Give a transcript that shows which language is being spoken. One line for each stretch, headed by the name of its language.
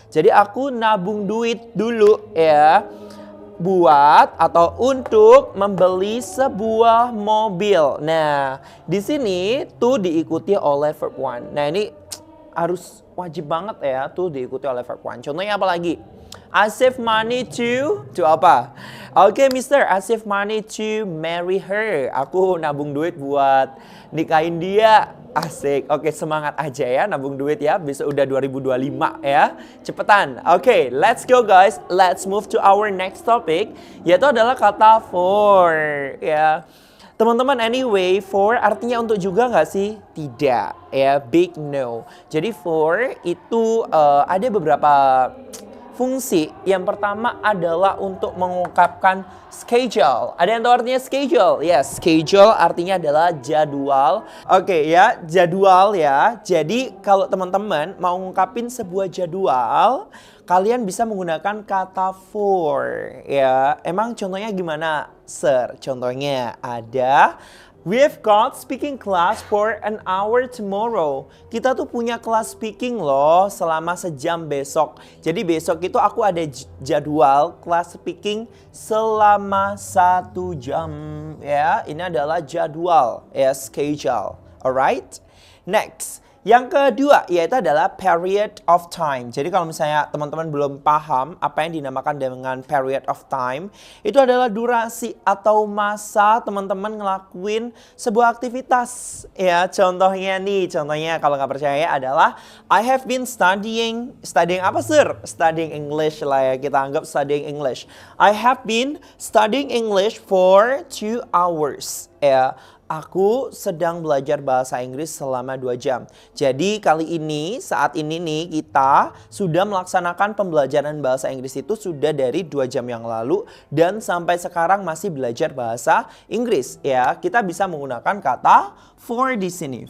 Indonesian: Jadi aku nabung duit dulu ya, buat atau untuk membeli sebuah mobil. Nah, di sini to diikuti oleh verb one. Nah, ini harus wajib banget ya, to diikuti oleh verb one. Contohnya apa lagi?
English: I save money to
Indonesian: apa?
English: Oke, Mister, I save money to marry her.
Indonesian: Aku nabung duit buat nikahin dia. Asik. Oke, semangat aja ya nabung duit ya. Besok udah 2025 ya. Cepetan.
English: Oke, let's go guys. Let's move to our next topic,
Indonesian: yaitu adalah kata
English: for ya.
Indonesian: Teman-teman,
English: anyway,
Indonesian: for artinya untuk juga nggak sih? Tidak ya,
English: big no.
Indonesian: Jadi for itu ada beberapa fungsi. Yang pertama adalah untuk mengungkapkan schedule. Ada yang tahu artinya schedule? Yes, schedule artinya adalah jadwal. Oke ya, jadwal ya. Jadi kalau teman-teman mau ngungkapin sebuah jadwal, kalian bisa menggunakan kata for ya. Emang contohnya gimana, Sir? Contohnya ada,
English: we've got speaking class for an hour tomorrow.
Indonesian: Kita tuh punya kelas speaking loh selama sejam besok. Jadi besok itu aku ada jadwal kelas speaking selama 1 jam ya. Ini adalah jadwal ya, schedule.
English: Alright? Next.
Indonesian: Yang kedua yaitu adalah period of time. Jadi kalau misalnya teman-teman belum paham apa yang dinamakan dengan period of time, itu adalah durasi atau masa teman-teman ngelakuin sebuah aktivitas. Ya, contohnya kalau nggak percaya adalah
English: I have been studying
Indonesian: apa Sir?
English: Studying English
Indonesian: lah ya, kita anggap
English: studying English. I have been studying English for 2 hours.
Indonesian: Ya. Aku sedang belajar bahasa Inggris selama 2 jam. Jadi saat ini nih kita sudah melaksanakan pembelajaran bahasa Inggris itu sudah dari 2 jam yang lalu. Dan sampai sekarang masih belajar bahasa Inggris. Ya, kita bisa menggunakan kata for di sini.